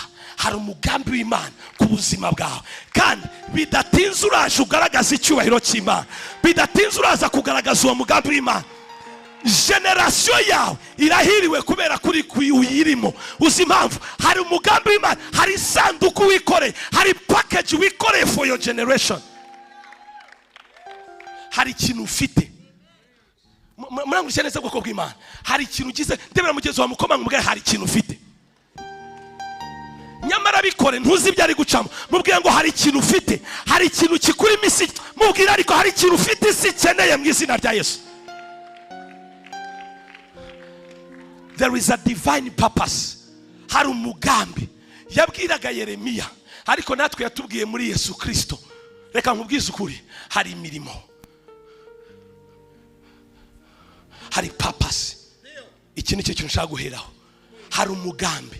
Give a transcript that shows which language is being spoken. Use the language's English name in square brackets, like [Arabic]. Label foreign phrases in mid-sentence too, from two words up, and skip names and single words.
[Kinyarwanda] Hari umugambi w'Imana ku buzima bwawe, kandi bidatinze uraje ugaragaza icyubahiro cy'Imana. Bidatinze uraza kugaragaza uwo mugambi w'Imana. Generation yawe irahiriwe kubera kuri uyirimo. Uzi impamvu? Hari umugambi w'Imana, hari sanduku wikore, hari package wikore [English] for your generation. [Kinyarwanda] Hari ikintu ufite. Murangurishye neza bwoko bw'Imana. Hari ikintu ugize, ndebera mugenzi wa mukoma ngumubwira hari ikintu ufite. Nyamara bikore ntuzi ibyo ari gucamo. Mubwira ngo hari ikintu ufite, hari ikintu kikuri misi. Mubwira ariko hari ikintu ufite isi ikeneye mu izina rya Yesu. [English] There is a divine purpose. [Kinyarwanda] Hari umugambi yabwiraga Yeremiya, ariko natwe yatubwiye muri Yesu Kristo. Reka nkubwize ukuri, hari imirimo, hari purpose. Iki ni cyo kintu nshaka guheraho. Hari umugambi.